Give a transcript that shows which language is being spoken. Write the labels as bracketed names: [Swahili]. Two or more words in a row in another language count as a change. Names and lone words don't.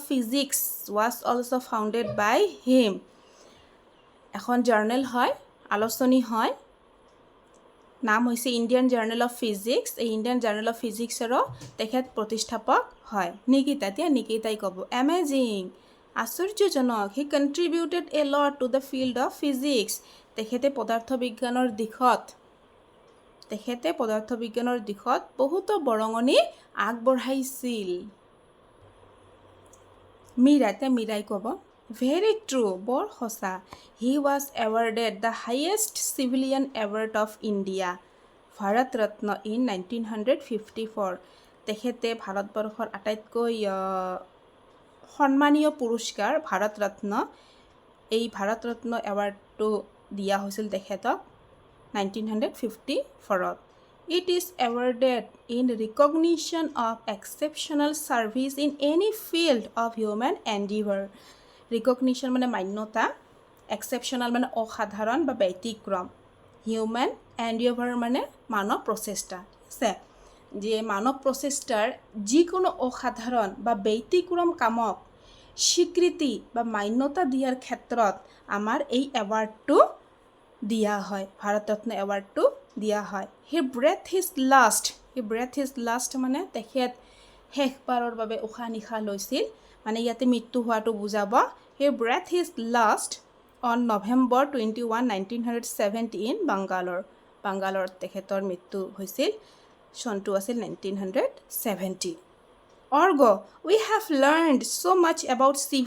[English] physics was also founded by him [Assamese] এখন জাৰ্নেল হয় আলোচনী হয় নাম হৈছে ইণ্ডিয়ান জাৰ্নেল অফ ফিজিক্স এই ইণ্ডিয়ান জাৰ্নেল অফ ফিজিক্সৰো তেখেত প্ৰতিষ্ঠাপক হয় নিকিতাই ক'ব এমেজিং আশ্চৰ্যজনক [English] he contributed a lot to the field of physics [Assamese] তেখেতে পদাৰ্থ বিজ্ঞানৰ দিশত বহুতো বৰঙণি আগবঢ়াইছিল মীৰাই ক'ব [English] very true [Assamese] বৰ সঁচা [English] he was awarded the highest civilian award of India [Assamese] ভাৰত ৰত্ন ইন 1954 তেখেতে ভাৰতবৰ্ষৰ আটাইতকৈ সন্মানীয় পুৰস্কাৰ ভাৰত ৰত্ন এৱাৰ্ডটো দিয়া হৈছিল তেখেতক 1954ত [English] It is awarded in recognition of exceptional service in any field of human endeavor. [Assamese] Recognition মানে মান্যতা, exceptional মানে অসাধাৰণ বা ব্যতিক্ৰম, [English] human endeavor [Assamese] মানে মানৱ প্ৰচেষ্টা আছে যে মানৱ প্ৰচেষ্টাৰ যিকোনো অসাধাৰণ বা ব্যতিক্ৰম কামক স্বীকৃতি বা মান্যতা দিয়াৰ ক্ষেত্ৰত আমাৰ এই এৱাৰ্ডটো দিয়া হয় ভাৰত ৰত্ন এৱাৰ্ডটো দিয়া হয় [English] he breathed his last [Assamese] মানে তেখেত শেষবাৰৰ বাবে উশাহ নিশাহ লৈছিল মানে ইয়াতে মৃত্যু হোৱাটো বুজাব [English] he breathed his last on November 21, 1970 in [Assamese] বাংগালোৰত তেখেতৰ মৃত্যু হৈছিল চনটো আছিল 1970 অৰ্গ [English] we have learned so much about C.V.